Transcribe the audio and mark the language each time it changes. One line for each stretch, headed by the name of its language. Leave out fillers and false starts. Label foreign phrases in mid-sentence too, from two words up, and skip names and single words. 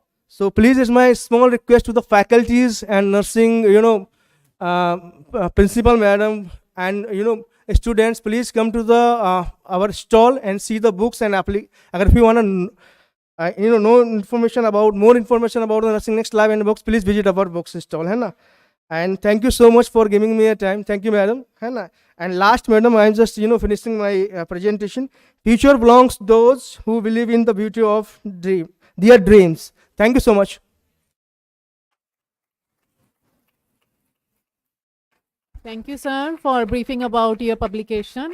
English: So please, it's my small request to the faculties and nursing, principal madam and students, please come to the our stall and see the books and if you want to know information about more information about the Nursing Next Live and books, please visit our books stall,
Hindi: है ना?
English: And thank you so much for giving me a time. Thank you, madam,
Hindi: है ना?
English: And last, madam, I'm just finishing my presentation. Future belongs to those who believe in the beauty of their dreams. Thank you so much. Thank you, sir, for briefing about your publication.